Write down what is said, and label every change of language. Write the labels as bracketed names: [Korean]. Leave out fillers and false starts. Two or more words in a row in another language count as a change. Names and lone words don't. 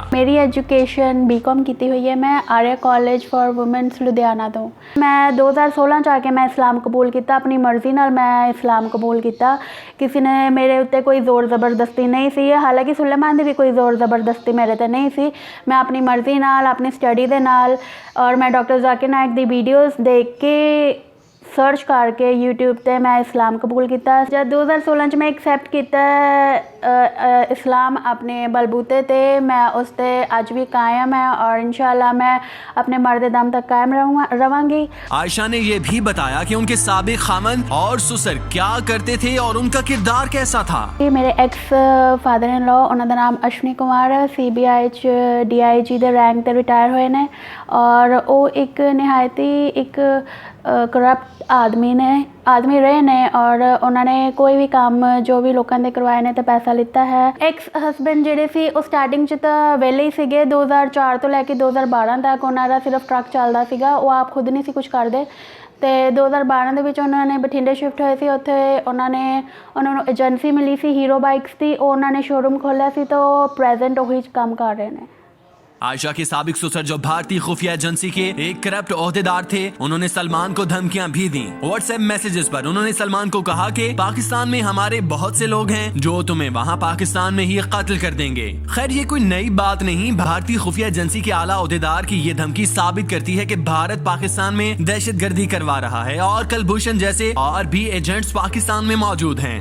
[Urdu] میری ایجوکیشن BCom کی ہوئی ہے، [Punjabi] میں آریہ کالج فار وومنس لدھیانہ تو میں 2016 چ کے میں اسلام قبول کیتا، اپنی مرضی نال میں اسلام قبول کیتا، کسی نے میرے اتنے کوئی زور زبردستی نہیں سی، حالانکہ سلیمان دی بھی کوئی زور زبردستی میرے تے نہیں سی، میں اپنی مرضی نال اپنی سٹڈی دے نال اور میں ڈاکٹر ذاکر نائک دی ویڈیوز دیکھ کے سرچ کر کے یوٹیوب تے میں اسلام قبول کیتا۔ جب 2016 میں ایکسیپٹ کیتا اسلام اپنے بلبوتے تے، میں اس تے اج بھی قائم ہے اور انشاءاللہ [Urdu] میں اپنے مرد دم تک قائم رہوں گی۔ عائشہ نے یہ بھی بتایا کہ ان کے سابق خاوند اور سسر کیا کرتے تھے اور ان کا کردار کیسا تھا۔ میرے [English] ex father in law, [Urdu] انہوں کا نام اشنی کمار ہے، CBI DIG [Punjabi] دے رینک تے ریٹائر ہوئے نے [Urdu] اور وہ ایک نہایتی ایک کرپٹ آدمی رہے نے اور انہوں نے کوئی بھی کام جو بھی لوگوں نے کروائے نے تو پیسہ لیتا ہے۔ [English] ex husband [Punjabi] جڑے سی وہ سٹارٹنگ چ تو ویلے ہی سیگے، 2004 تو لے کے 2012 تک انہوں کا صرف ٹرک چلتا سیگا، وہ آپ خود نہیں سی کچھ کرتے تے 2012 ਦੇ ਵਿੱਚ ਉਹਨਾਂ ਨੇ ਬਠਿੰਡੇ ਸ਼ਿਫਟ ਹੋਏ ਸੀ। ਉੱਥੇ ਉਹਨਾਂ ਨੂੰ ਏਜੰਸੀ ਮਿਲੀ ਸੀ ਹੀਰੋ ਬਾਈਕਸ ਦੀ, ਉਹਨਾਂ ਨੇ ਸ਼ੋਰੂਮ ਖੋਲ੍ਹਿਆ ਸੀ ਤਾਂ ਪ੍ਰੈਜ਼ੈਂਟ ਉਹੀ ਕੰਮ ਕਰ ਰਹੇ ਨੇ۔ [Urdu] عائشہ کے سابق سسر جو بھارتی خفیہ ایجنسی کے ایک کرپٹ عہدیدار تھے، انہوں نے سلمان کو دھمکیاں بھی دیں۔ واٹس ایپ میسیجز پر انہوں نے سلمان کو کہا کہ پاکستان میں ہمارے بہت سے لوگ ہیں جو تمہیں وہاں پاکستان میں ہی قتل کر دیں گے۔ خیر یہ کوئی نئی بات نہیں، بھارتی خفیہ ایجنسی کے اعلیٰ عہدیدار کی یہ دھمکی ثابت کرتی ہے کہ بھارت پاکستان میں دہشت گردی کروا رہا ہے اور کلبھوشن جیسے اور بھی ایجنٹس پاکستان میں موجود ہیں۔